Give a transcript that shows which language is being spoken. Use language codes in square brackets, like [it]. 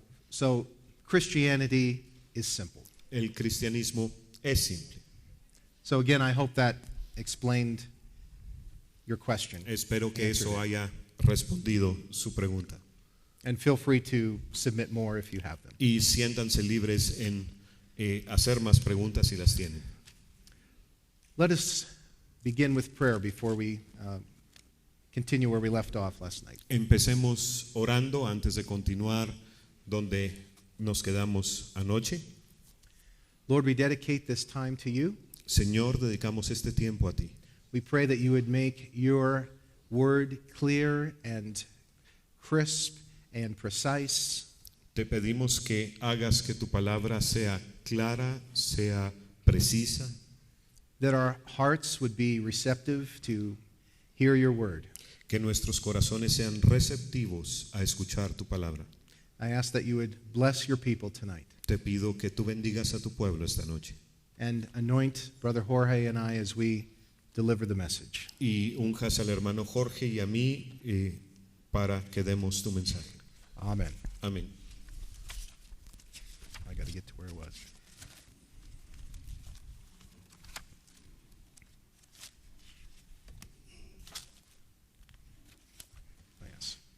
[en] So Christianity is simple. [es] El cristianismo es simple. [en] So again, I hope that explained your question. [es] Espero que eso haya respondido su pregunta. [en] And feel free to submit more if you have them. [es] Y siéntanse libres en hacer más preguntas si las tienen. [en] Let us begin with prayer before we continue where we left off last night. [es] Empecemos orando antes de continuar donde nos quedamos anoche. [en] Lord, we dedicate this time to you. [es] Señor, dedicamos este tiempo a ti. [en] We pray that you would make your word clear and crisp and precise. [es] Te pedimos que hagas que tu palabra sea clara, sea precisa, [en] That our hearts would be receptive to hear your word. [es] que nuestros corazones sean receptivos a escuchar tu palabra. [en] I ask that you would bless your people tonight [es] Te pido que tú bendigas a tu pueblo esta noche [en] and anoint Brother Jorge and I as we deliver the message. [es] y unjas al hermano Jorge y a mí para que demos tu mensaje. [en] Amen. [es] Amén. [en] I got to get to where it was. Yes.